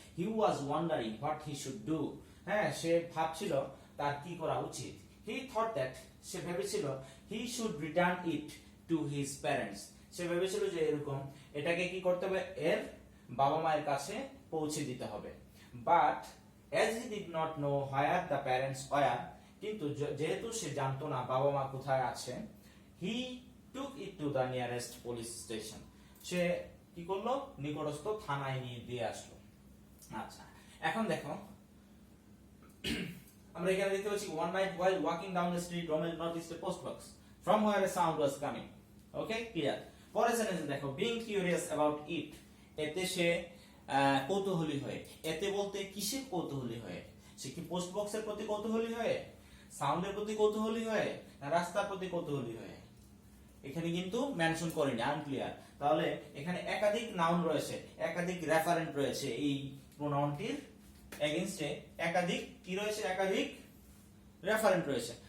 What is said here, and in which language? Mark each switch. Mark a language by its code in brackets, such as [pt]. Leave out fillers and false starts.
[en] He was wondering what he should do. [bn] হ্যাঁ, সে ভাবছিল তার কি করা উচিত। [en] he thought that, [bn] সে ভেবেছিল, [en] He should return it to his parents. [bn] সে ভেবেছিল যে এরকম এটাকে কি করতে হবে, এর বাবা মায়ের কাছে পৌঁছে দিতে হবে। [en] but as he did not know where the parents were, [bn] কিন্তু যেহেতু সে জানতো না বাবা মা কোথায় আছে, [en] he took it to the nearest police station. [bn] সে কি করলো? নিকটস্থ থানায় নিয়ে দিয়ে আসলো। আচ্ছা, এখন দেখো আমরা এখানে দেখতে পাচ্ছি [en] one night while walking down the street Romel noticed a post box from where a sound was coming. Okay, clear? [bn] পরের সেন্টেন্সে দেখো [en] being curious about it, [bn] এতে সে কৌতূহলী হয়ে। এতে বলতে কিসের কৌতূহলী হয়ে? সে কি পোস্ট বক্সের প্রতি কৌতূহলী হয়ে, সাউন্ডের প্রতি কৌতূহলী হয়ে, না রাস্তার প্রতি কৌতূহলী হয়ে? এখানে কিন্তু মেনশন করিনি, আনক্লিয়ার। তাহলে এখানে একাধিক নাউন রয়েছে, একাধিক রেফারেন্ট রয়েছে, এই প্রোনাউনটির এগেইনস্টে একাধিক কি রয়েছে, একাধিক রেফারেন্ট রয়েছে।